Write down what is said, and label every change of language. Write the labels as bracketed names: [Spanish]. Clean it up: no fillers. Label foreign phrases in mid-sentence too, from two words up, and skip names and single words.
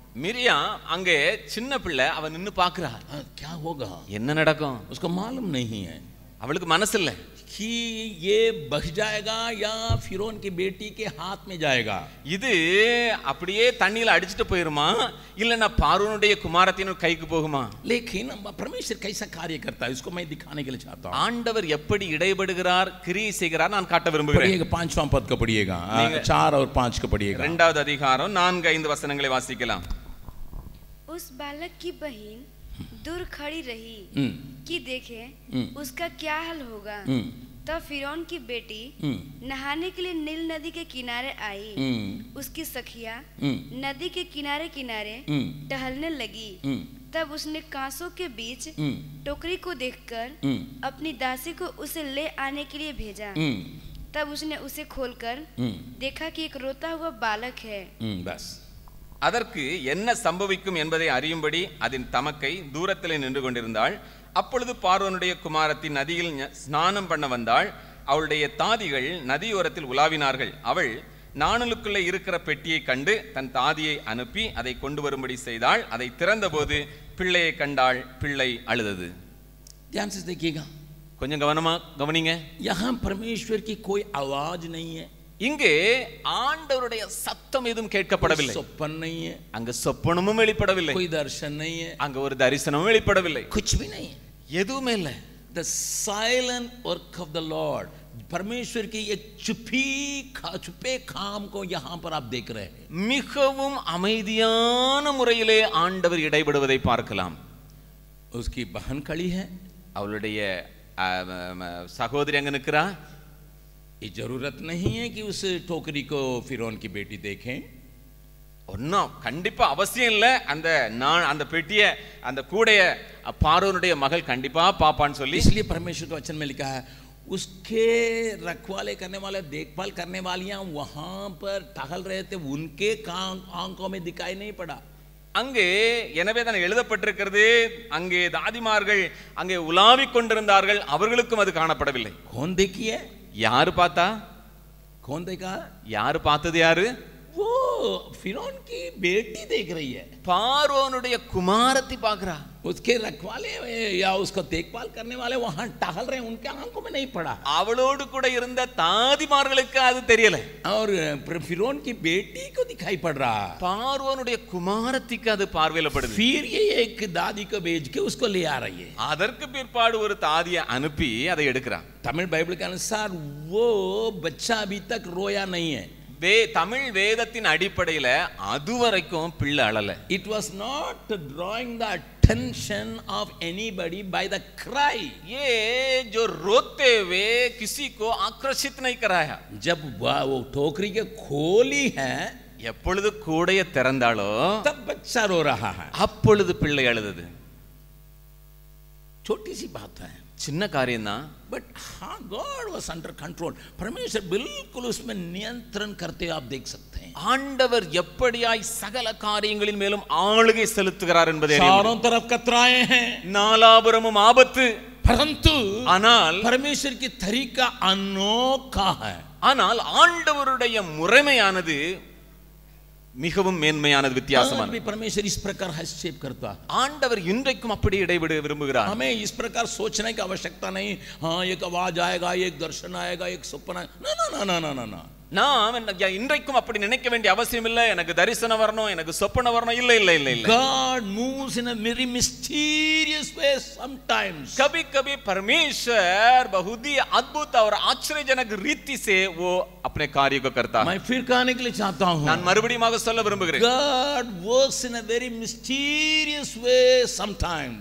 [Tamil] மிரியா அங்கே சின்ன பிள்ளை அவ நின்னு பார்க்கறாள். [Hindi] क्या होगा, [Tamil] என்ன நடக்கும் [Hindi] उसको मालूम नहीं है. [Tamil] அவளுக்கு மனசு இல்ல [Hindi] कि ये बह जाएगा या फिरौन की बेटी के हाथ में जाएगा. [Tamil] இது அப்படியே தண்ணியில அடிச்சிட்டு போயிருமா இல்லனா பார்வோனுடைய குமாரத்தின் கைக்கு போகுமா? [Hindi] लेकिन परमेश्वर कैसा कार्य करता है इसको मैं दिखाने के लिए चाहता हूं. [Tamil] ஆண்டவர் எப்படி இடைபடுகிறார் கிரியை செய்கிறார் நான் காட்ட விரும்புகிறேன். [Hindi] पढ़िएगा 5वां पद को पढ़िएगा, 4 और 5 को पढ़िएगा. [Tamil] இரண்டாவது அதிகாரம் 4-5 वचनங்களை வாசிக்கலாம். [Hindi] उस बालक की बहन दूर खड़ी रही कि देखे उसका क्या हाल होगा. तब फिरौन की बेटी नहाने के लिए नील नदी के किनारे आई. उसकी सखिया नदी के किनारे किनारे टहलने लगी. तब उसने कांसों के बीच टोकरी को देखकर अपनी दासी को उसे ले आने के लिए भेजा. तब उसने उसे खोलकर देखा कि एक रोता हुआ बालक है. बस [Tamil] அதற்கு என்ன சம்பவிக்கும் என்பதை அறியும்படி அதன் தமக்கை தூரத்திலே நின்று கொண்டிருந்தாள். அப்பொழுது பார்வோனுடைய குமாரத்தி நதியில் ஸ்நானம் பண்ண வந்தாள். அவளுடைய தாதிகள் நதியோரத்தில் உலாவினார்கள். அவள் நாணலுக்குள்ளே இருக்கிற பெட்டியை கண்டு தன் தாதியை அனுப்பி அதை கொண்டு வரும்படி செய்தாள். அதை திறந்தபோது பிள்ளையை கண்டாள். பிள்ளை அழுதது. [Hindi] ध्यान से देखिएगा, [Tamil] கொஞ்சம் கவனமா கவனிங்க. [Hindi] यहाँ परमेश्वर की कोई आवाज नहीं है. [Tamil] இங்கே ஆண்டவருடைய சத்தம் எதுவும் கேட்கப்படவில்லை. [Hindi] स्वप्न नहीं है, [Tamil] அங்க சொப்பனமும் வெளிப்படவில்லை. [Hindi] कोई दर्शन नहीं है, [Tamil] அங்க ஒரு தரிசனமும் வெளிப்படவில்லை. [Hindi] कुछ भी नहीं है, [Tamil] எதுவுமே இல்லை. [English] The silent work of the Lord, [Hindi] परमेश्वर की एक छुपे काम को यहाँ पर आप देख रहे हैं. [Tamil] மிகவும் அமைதியான முறையிலே ஆண்டவர் இடைபடுவதை பார்க்கலாம். [Hindi] उसकी बहन खड़ी है, [Tamil] அவளுடைய சகோதரி அங்க நிற்கிறா. [Hindi] ये जरूरत नहीं है कि उस टोकरी को फिरौन की बेटी देखें. [Tamil] ஒன்னும் கண்டிப்பா அவசியம் இல்லை. அந்த பெட்டிய அந்த கூடைய பார்வோனுடைய மகள் கண்டிப்பா பாப்பான்னு சொல்லி. [Hindi] इसलिए परमेश्वर के वचन में लिखा है उसके रखवाले करने वाले देखभाल करने वालियां वहां पर टहल रहे थे, उनके आंखों में दिखाई नहीं पड़ा. [Tamil] அங்கே எனவே தான் எழுதப்பட்டிருக்கிறது, அங்கே தாதிமார்கள் அங்கே உலாவிக் கொண்டிருந்தார்கள், அவர்களுக்கும் அது காணப்படவில்லை. [Hindi] कौन देखी है, [Tamil] யாரு பார்த்தா? [Hindi] कौन देखा? [Tamil] யாரு பார்த்தது? யாரு? [Hindi] वो फिरौन की बेटी देख रही है. [Tamil] பார்வோனுடைய குமாரத்தி பார்க்கிறா. [Hindi] उसके रखवाले या उसको देखभाल करने वाले वहां टहल रहे, उनके आंखों में नहीं पड़ा. [Tamil] அவளோடு கூட இருந்த தாதிமார்களுக்கு அது தெரியல. [Hindi] और फिरौन की बेटी को दिखाई पड़ रहा. [Tamil] பார்வோனுடைய குமாரத்திக்கு அது பார்வையில படுது. [Hindi] फिर ये एक दादी को भेज के उसको ले आ रही है. [Tamil] அதற்கு பிற்பாடு ஒரு தாதியை அனுப்பி அதை எடுக்கிறான். [Hindi] तमिल बाइबल के अनुसार वो बच्चा अभी तक रोया नहीं है. [Tamil] தமிழ் வேதத்தின் அடிப்படையில அதுவரைக்கும் பிள்ளை அழல. [English] It was not drawing the attention of anybody by the cry. [Hindi] ये जो रोते हुए किसी को आकर्षित नहीं कराया. जब वो टोकरी के खोली है, [Tamil] எப்பொழுது கூடைய திறந்தாளோ [Hindi] तब बच्चा रो रहा है. [Tamil] அப்பொழுது பிள்ளை அழுதது. [Hindi] छोटी सी बात है, [Tamil] சின்ன காரியம் தான். [Hindi] बट हाँ, [English] God was under control. [Hindi] परमेश्वर बिल्कुल उसमें नियंत्रण करते आप देख सकते हैं. [Tamil] ஆண்டவர் எப்படியாய் சகல காரியங்களின் மேலும் ஆளுகை செலுத்துகிறார் என்பதை [Hindi] चारों तरफ कतराए हैं, [Tamil] நாலாபுரமும் ஆபத்து. [Hindi] परंतु [Tamil] ஆனால் [Hindi] परमेश्वर की तरीका अनोखा है. [Tamil] ஆனால் ஆண்டவருடைய முறைமையானது மிகவும் மேன்மையானது, வித்தியாசமானது. [Hindi] परमेश्वर इस प्रकार हस्तक्षेप करता है. [Tamil] ஆண்டவர் இன்றைக்கும் அப்படி இடைவிட விரும்புகிறார். [Hindi] हमें इस प्रकार सोचने की आवश्यकता नहीं, हाँ एक आवाज आएगा, एक दर्शन आएगा, एक सपना. ना ना ना ना ना ना. [Tamil] நாம் இன்றைக்கும் அப்படி நினைக்க வேண்டிய அவசியம் இல்லை. எனக்கு தரிசனம் வரணும், எனக்கு சொப்பனம் வரணும். இல்ல இல்ல இல்ல இல்ல. [English] God moves in a very mysterious way sometimes. [Hindi] कभी कभी परमेश्वर बहुत ही अद्भुत और आश्चर्यजनक रीति से वो अपने कार्य को करता है. मैं फिर कहने के लिए चाहता हूँ, [Tamil] நான் மறுபடியும் சொல்ல விரும்புகிறேன். [English] God works in a very mysterious way sometimes.